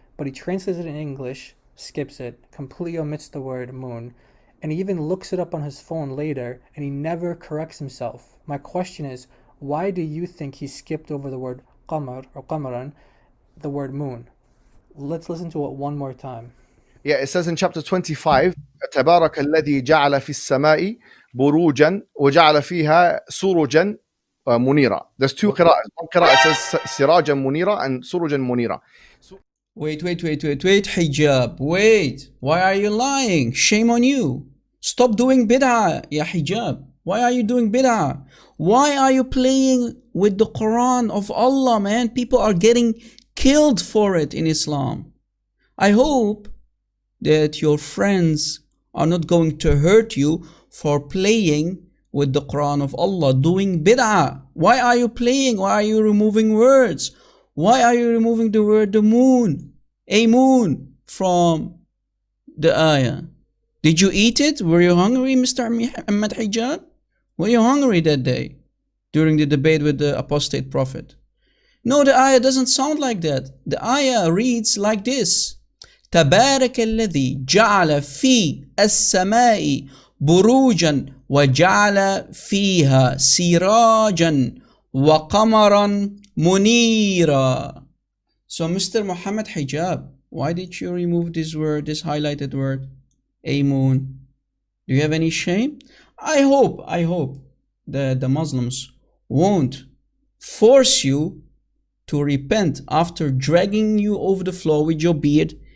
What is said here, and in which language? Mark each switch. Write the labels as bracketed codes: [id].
[en] But he translates it in English, skips it, completely omits the word moon, and he even looks it up on his phone later, and he never corrects himself. My question is, why do you think he skipped over the word qamar or qamaran, the word moon? Let's listen to it one more time. Yeah, it says in chapter 25, [ar] تبارك الذي جعل في السماء بروجا وجعل فيها سروجا منيرا. [en] There's two qira'ahs. One qira'ah says [ar] سراجا منيرا [en] and [ar] سروجا منيرا. [en] Wait, Hijab, wait. Why are you lying? Shame on you. Stop doing bid'ah, ya Hijab. Why are you doing bid'ah? Why are you playing with the Quran of Allah, man? People are getting killed for it in Islam. I hope that your friends are not going to hurt you for playing with the Quran of Allah, doing bid'ah. Why are you playing? Why are you removing words? Why are you removing the word the moon, a moon, from the ayah? Did you eat it? Were you hungry, Mr. Muhammad Hijab? Were you hungry that day during the debate with the apostate prophet? No, the ayah doesn't sound like that. The ayah reads like this. [ar] تبارك الذي جعل في السماء بروجا وجعل فيها سراجا وقمرا منيرا. [en] So Mr. Muhammad Hijab, why did you remove this word, this highlighted word, a moon? Do you have any shame? I hope that the Muslims won't force you to repent after dragging you over the floor with your beard.